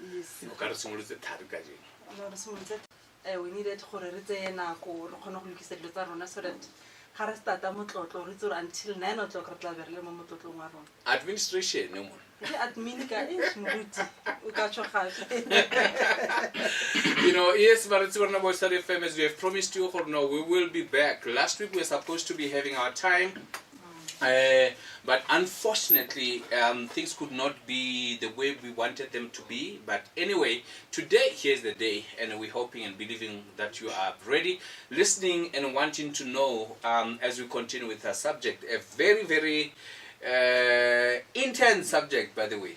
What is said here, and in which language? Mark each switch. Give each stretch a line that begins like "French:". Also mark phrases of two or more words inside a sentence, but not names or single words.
English: Yes.
Tswana: O ka re simolotse thari ka jeno.
English: We needed
Tswana: gore re tseye nako re kgone go lokisa dilo tsa rona
English: so that
Tswana: ga re starta motlotlo re tsore until 9 o'clock re tla be re le mo motlotlong wa rona.
English: Administration no more.
Tswana: Admin ka moruti o ka tsho gape.
English: You know, yes, but it's one about WSFM as we have promised you. No, we will be back. Last week we were supposed to be having our time. But unfortunately, things could not be the way we wanted them to be. But anyway, today, here's the day, and we're hoping and believing that you are ready, listening and wanting to know as we continue with our subject, a very, very intense subject, by the way.